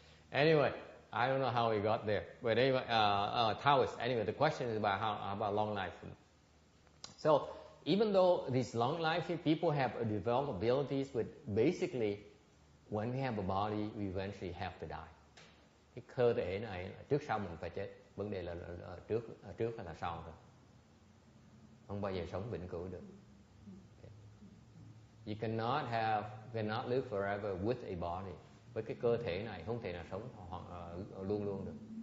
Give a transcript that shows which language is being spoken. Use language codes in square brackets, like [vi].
[en] Anyway, I don't know how he got there, but anyway, Taoist. Anyway, the question is about long life. So, even though these long life people have developed abilities, but basically, when we have a body, we eventually have to die. [vi] Cái cơ thể này trước sau mình phải chết. Vấn đề là trước hay là sau rồi. Không bao giờ sống vĩnh cửu được. [en] You cannot live forever with a body. [vi] Với cái cơ thể này không thể nào sống luôn luôn được.